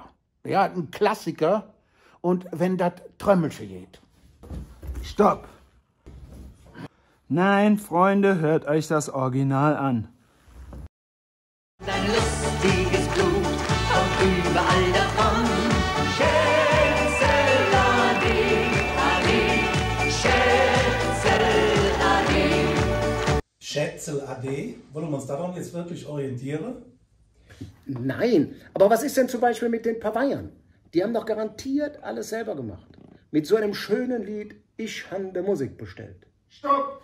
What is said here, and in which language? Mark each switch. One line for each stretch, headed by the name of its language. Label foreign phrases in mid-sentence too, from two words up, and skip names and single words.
German: Ja, ein Klassiker. Und wenn das Trömmelsche geht. Stopp! Nein, Freunde, hört euch das Original an. Dein lustiges Blut kommt überall davon. Schätzel ade, ade, Schätzel ade. Schätzel ade? Wollen wir uns daran jetzt wirklich orientieren? Nein, aber was ist denn zum Beispiel mit den Paveiern? Die haben doch garantiert alles selber gemacht. Mit so einem schönen Lied,
Colognian: ich han de Musik bestellt.
German: Stopp!